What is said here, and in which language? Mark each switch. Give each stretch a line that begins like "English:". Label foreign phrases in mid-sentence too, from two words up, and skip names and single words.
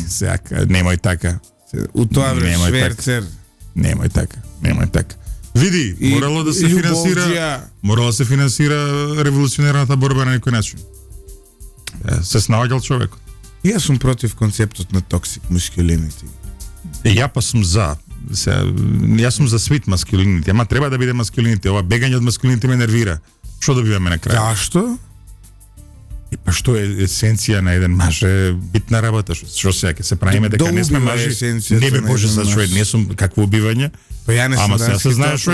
Macedonian: Сега, немој така. У тоа време Немој така. шверцер. Немој така. Види, И морало да се љубовџија. финансира, морало да се финансира револуционерната борба на некој начин. Се снаоѓал човекот. Јас сум против концептот на
English: toxic masculinity.
Macedonian: Ја па сум за. Јас сум за
English: sweet masculinity,
Macedonian: ама треба да биде masculinity. Ова бегање од masculinity ме нервира. Што добиваме на крај? Зашто? И па што е есенција на еден маж е битна работа. Што сега ќе се правиме дека не сме убива мажи? есенцијата Не бе на Боже, еден за маж. што не сум какво убивање? Па ја не сум Ама сега се знае што е